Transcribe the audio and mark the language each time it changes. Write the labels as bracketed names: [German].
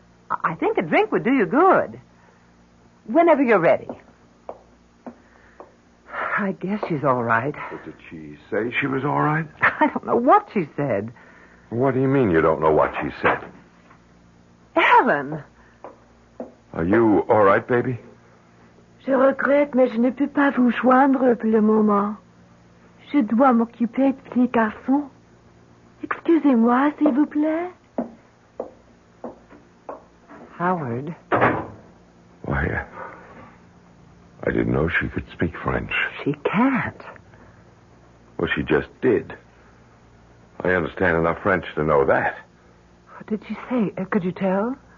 [English] I think a drink would do you good. Whenever you're ready. I guess she's all right. But did she say she was all right? I don't know what she said. What do you mean you don't know what she said? Ellen! Are you all right, baby? [French] Je regrette, mais je ne peux pas vous joindre pour le moment. Je dois m'occuper de petit garçon. Excusez-moi, s'il vous plaît. [English] Howard. Why, I didn't know she could speak French. She can't. Well, she just did. I understand enough French to know that. What did she say? Could you tell?